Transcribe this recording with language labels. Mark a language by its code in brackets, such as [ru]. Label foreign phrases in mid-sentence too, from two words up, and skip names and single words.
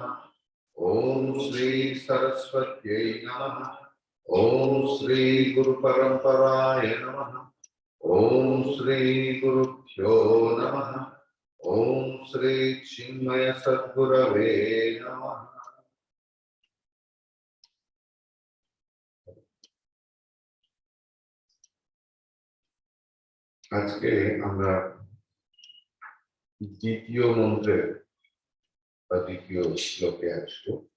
[sa] ओम श्री सरस्वत्यै नमः। ओम श्री गुरु परंपराय नमः। ओम श्री गुरुभ्यो नमः। ओम श्री चिन्मय सद्गुरवे नमः। [bn] আজকে আমরা দ্বিতীয় মন্ত্রের বা দ্বিতীয় শ্লোকে আসবো।